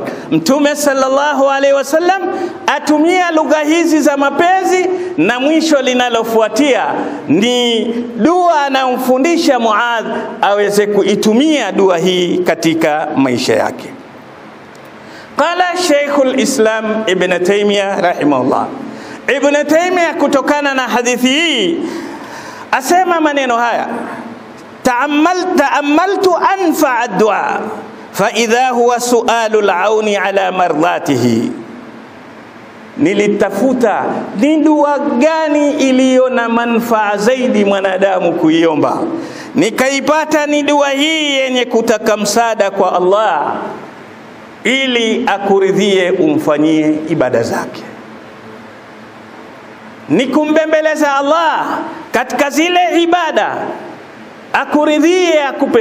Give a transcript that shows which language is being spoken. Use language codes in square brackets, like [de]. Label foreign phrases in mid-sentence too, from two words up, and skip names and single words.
[sw] Mtume [ar] صلى الله عليه وسلم [sw] atumia lugha hizi za mapenzi, na mwisho linalofuatia ni dua anamfundisha Muadh aweze kuitumia dua hii katika maisha yake. [ar] قال شيخ الإسلام ابن تيمية رحمه الله. Ibn Taymiyyah [sw] kutokana na hadithi hii asema maneno haya, [ar] تأملت أنفع الدعاء فإذا هو سؤال العون على مرضاته. [sw] Nilitafuta ni dua gani iliyo na manufaa zaidi mwanadamu kuiomba, nikaipata ni dua hii yenye kutaka msaada kwa Allah ili akuridhie umfanyie ibada zake, ni kumbembeleza Allah katika zile ibada, akuridhie, akupe.